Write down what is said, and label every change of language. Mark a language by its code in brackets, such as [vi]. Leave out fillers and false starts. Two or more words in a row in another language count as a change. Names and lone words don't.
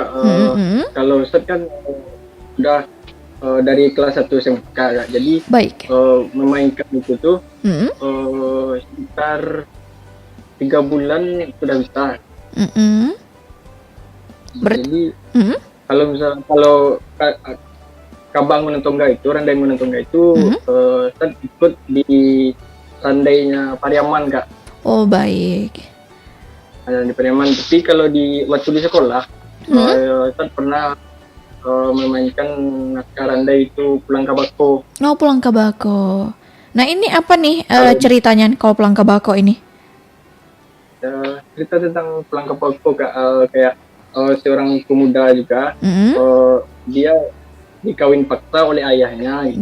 [id] Kalau Ustaz kan udah dari kelas 1 SMK ya. Jadi memainkan itu tuh sekitar 3 bulan sudah bisa. Jadi kalau Kabang Anggunan Tongga itu, Randai Anggunan Tongga itu Ustaz ikut di randainya Pariaman Kak. Oh baik. Di Pariaman. Tapi kalau waktu di sekolah Ustaz pernah memainkan naskah Randai itu Pulang Kabako. Oh, Pulang Kabako. Nah, ini apa nih ceritanya kalau Pulang Kabako ini? Cerita tentang Pulang Kabako kayak seorang pemuda juga, dia dikawin paksa oleh ayahnya gitu,